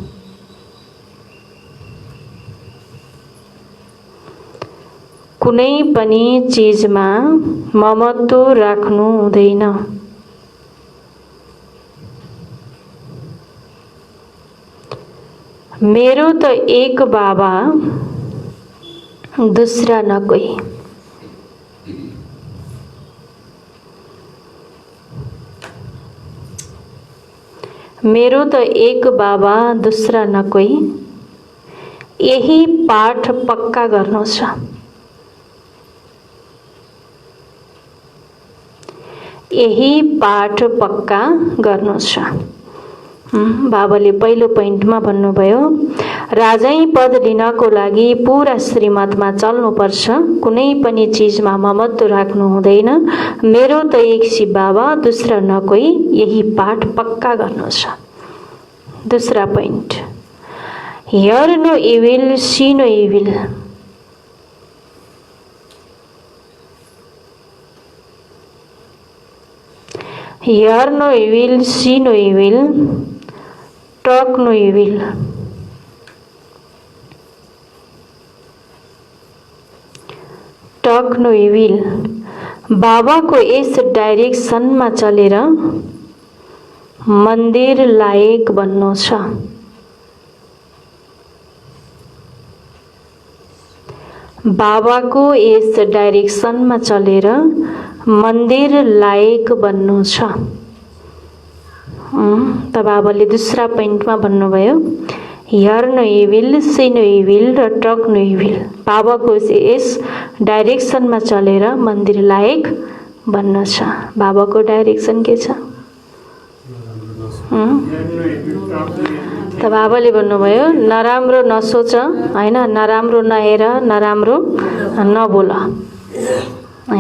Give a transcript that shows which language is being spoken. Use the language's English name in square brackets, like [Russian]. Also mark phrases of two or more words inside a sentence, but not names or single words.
[Nepali] कुनै पनि चीजमा ममत्व राख्नु हुँदैन। मेरो त एक बाबा [Hindi] दूसरा न कोई। [Nepali] मेरो त एक बाबा [Hindi] दूसरा न कोई। [Nepali] यही पाठ पक्का गर्नु छ। यही पाठ पक्का गर्नु छ। बाबाले पहिलो पोइन्टमा भन्नुभयो राजै पद लिनको लागि पूरा श्रीमतमा चल्नुपर्छ। कुनै पनि चीजमा ममत्व राख्नु हुँदैन। मेरो त एक शिव बाबा [Hindi] दूसरा न कोई। [Nepali] यही पाठ पक्का गर्नु छ। दूसरा पोइन्ट [English] hear no evil see no evil. Hear no evil, see no evil, talk no evil. Talk no evil. [Hindi] बाबा को इस डाइरेक्शन में चलेर मंदिर लायक [Nepali] बन्नु छ। [Hindi] बाबा को इस डाइरेक्शन में चलेर मंदिर लायक [Nepali] बन्नु छ। त बाबाले दूसरा पोइन्टमा भन्नुभयो [English] hear no evil see no evil [Nepali] र [English] talk no evil. [Nepali] बाबाको यस डाइरेक्सनमा चलेर मन्दिर लायक बन्न छ। बाबाको डाइरेक्सन के छ? त बाबाले भन्नुभयो नराम्रो नसोच हैन, नराम्रो नहेर, नराम्रो नबोल हैन।